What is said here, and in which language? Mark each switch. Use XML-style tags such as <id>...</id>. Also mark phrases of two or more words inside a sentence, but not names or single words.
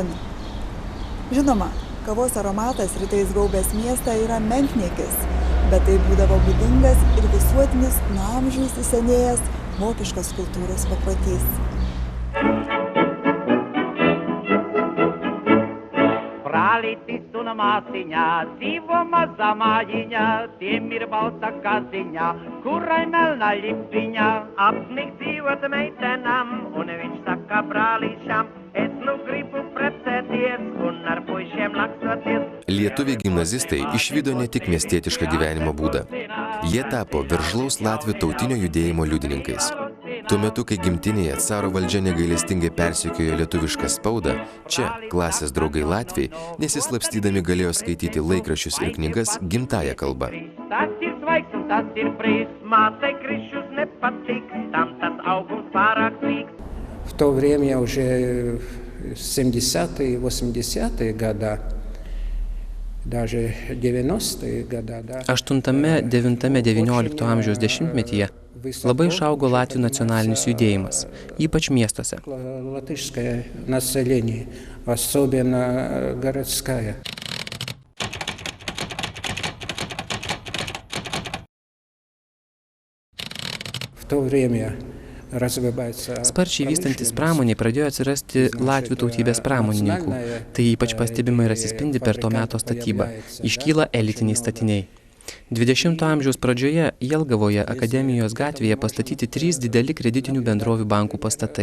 <lt>Žinoma, kavos aromatas rytais gaubęs miestą yra menkniekis, bet tai būdavo būdingas ir visuotinis nuo amžių įsisenėjęs vokiškos kultūros paprotys. Praliti su na masinja, zivoma zamajinja, timir balta kazinja, kurajmelna lipinja.</lt> <lv>Apnik dzīvot meitenam, un viņš saka brālīšam, es nu gribu precēties, un ar puišiem laksoties.</lv> <lt>Lietuviai gimnazistai išvydo ne tik miestietišką gyvenimo būdą. Jie tapo veržlaus latvių tautinio judėjimo liudininkais. Tuo metu, kai gimtinėje caro valdžia negailestingai persekiojo lietuvišką spaudą, čia klasės draugai latviai nesislapstydami galėjo skaityti laikraščius ir knygas gimtąja kalba.</lt> <ru>В то время уже 70-е, 80-е годы, даже 90-е годы, да.</ru> <lt>8-9-19 amžiaus dešimtmetyje labai išaugo latvių nacionalinis judėjimas, ypač miestuose.</lt> <ru>Латышское население, особенно городское. В то время</ru> <lt>Sparčiai vystantis pramoniai pradėjo atsirasti latvių tautybės pramonininkų. Tai ypač pastebima ir atsispindi per to meto statybą. Iškyla elitiniai statiniai. 20 amžiaus pradžioje Jelgavoje Akademijos gatvėje pastatyti 3 dideli kreditinių bendrovių bankų pastatai.</lt>